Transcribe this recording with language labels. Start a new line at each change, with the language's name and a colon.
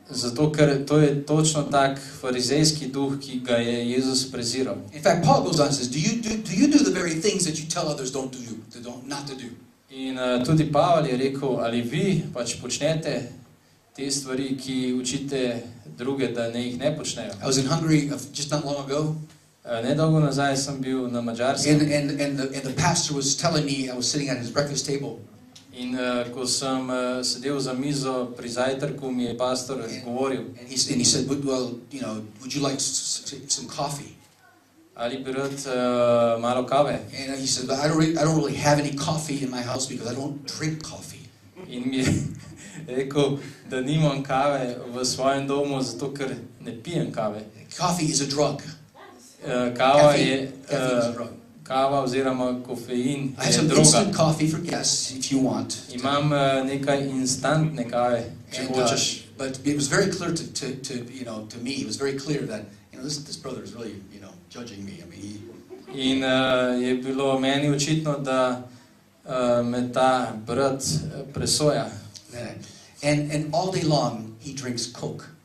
Slovenian: Zato, ker to je točno tak farizejski duh, ki ga je Jezus preziral.
English: In fact, Paul goes on and says, do you do the very things that you tell others not to do?
Slovenian: In tudi Pavel je rekel, ali vi pač počnete te stvari, ki učite druge, da ne jih ne počnejo.
English: I was in Hungary just not long ago.
Slovenian: Nedolgo nazaj sem bil na Madžarskem.
English: And the pastor was telling me, I was sitting at his breakfast table.
Slovenian: In ko sem sedel za mizo pri zajtrku, mi je pastor govoril.
English: And he said, well, would you like some coffee?
Slovenian: Ali bi rad malo kave?
English: And he said, I don't really have any coffee in my house because I don't drink coffee.
Slovenian: In mi je rekel, da nimam kave v svojem domu, zato ker ne pijem kave.
English: Coffee is a drug.
Slovenian: Kava je
English: Caffeine is a drug.
Slovenian: kava oziroma kofein
English: I have
Slovenian: je
English: some
Slovenian: droga.
English: instant coffee for guests if you want.
Slovenian: Imam nekaj instantne kave, če hočeš.
English: But it was very clear to me. It was very clear that this brother is really judging me. I mean,
Slovenian: In je bilo meni očitno, da me ta brat presoja.
English: And all day long he drinks Coke.